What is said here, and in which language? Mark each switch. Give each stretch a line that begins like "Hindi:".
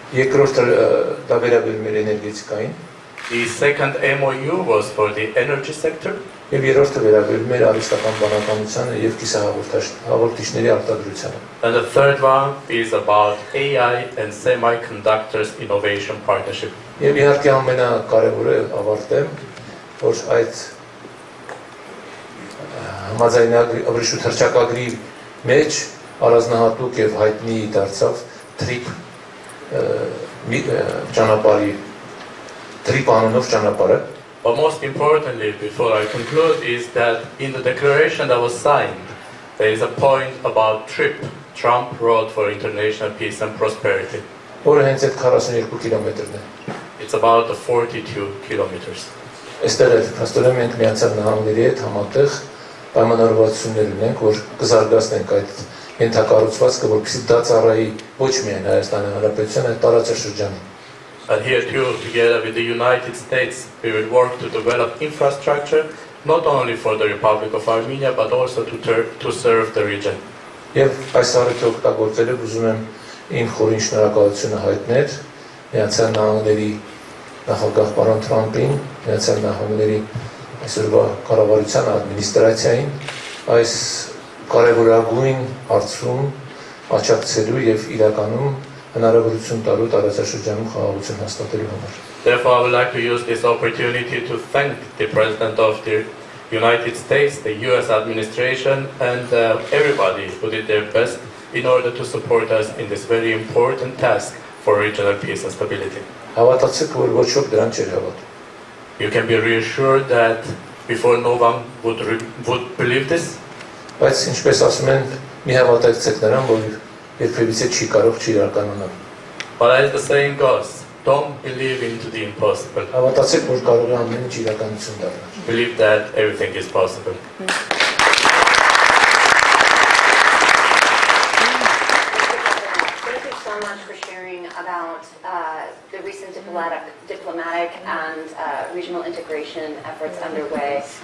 Armenian: Երկրորդը դա վերաբերում էր էներգետիկային,
English: The second MOU was for the energy sector,
Armenian: եւ երրորդը վերաբերում էր արհեստական բանականությանը եւ կիսահաղորդիչների արտադրությանը։
English: and the third one is about AI and semiconductors innovation partnership.
Armenian: Եվ իհարկե ամենակարևորը ավարտեմ, որ այդ համաձայնագրի հռչակագրի մեջ առանձնահատուկ եւ հայտնի դարձավ TRIP ճանապարհի TRIP անունով ճանապարհը,
English: But most importantly, before I conclude, is that in the declaration that was signed, there is a point about TRIP, Trump Road for International Peace and Prosperity.
Armenian: որը հենց այդ 42 կիլոմետրն է։
English: It's about 42 kilometers.
Armenian: Այստեղ էլ հաստորեն մենք Միացյալ Նահանգների հետ համատեղ պայմանավորվածություններ ունենք, որ կզարգացնենք այդ ենթակառուցվածքը, որպեսզի դա ծառայի ոչ միայն Հայաստանի Հանրապետության, այլ տարածաշրջանի։
English: And here too, together with the United States, we will work to develop infrastructure, not only for the Republic of Armenia, but also to serve the region.
Armenian: Եվ այս առիթը օգտագործելով ուզում եմ իմ խորին շնորհակալությունը հայտնել Միացյալ Նահանգների նախագահ պարոն Թրամփին, Միացյալ Նահանգների այսօրվա կառավարության ադմինիստրացիային այս կարևորագույն հարցում աջակցելու եւ իրականում հնարավորություն տալու տարածաշրջանում խաղաղություն հաստատելու համար։
English: Therefore, I would like to use this opportunity to thank the President of the United States, the US administration, and everybody who did their best in order to support us in this very important task for regional peace and stability.
Armenian: Հավատացեք, որ ոչ ոք դրան չէր հավատում։
English: You can be reassured that before no one would believe this,
Armenian: Բայց ինչպես ասում են, մի հավատացեք նրան, որ երբևիցե չի կարող չիրականանալ։
English: but as the saying goes, don't believe into the impossible.
Armenian: Հավատացեք, որ կարող է ամեն ինչ իրականություն դառնալ։
English: Believe that everything is possible. Thank you so much for sharing about the recent diplomatic and regional integration efforts underway.